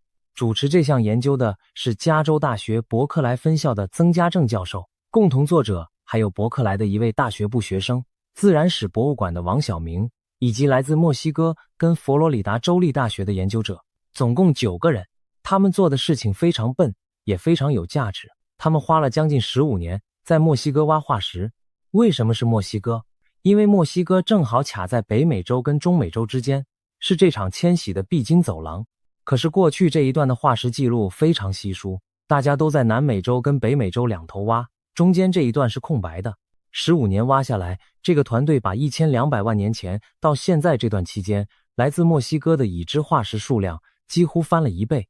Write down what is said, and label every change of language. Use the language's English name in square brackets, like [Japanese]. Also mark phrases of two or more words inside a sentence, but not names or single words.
[Chinese] 主持這項研究的是加州大學伯克萊分校的曾家正教授，共同作者還有伯克萊的一位大學部學生、自然史博物館的王曉明，以及來自墨西哥跟佛羅里達州立大學的研究者，總共9個人。他們做的事情非常笨，也非常有價值。他們花了将近15年在墨西哥挖化石。為什麼是墨西哥？因為墨西哥正好卡在北美洲跟中美洲之間，是這場遷徙的必經走廊。可是過去這一段的化石記錄非常稀疏，大家都在南美洲跟北美洲兩頭挖，中間這一段是空白的。15年挖下來，這個團隊把1200萬年前到現在這段期間來自墨西哥的已知化石數量幾乎翻了1倍。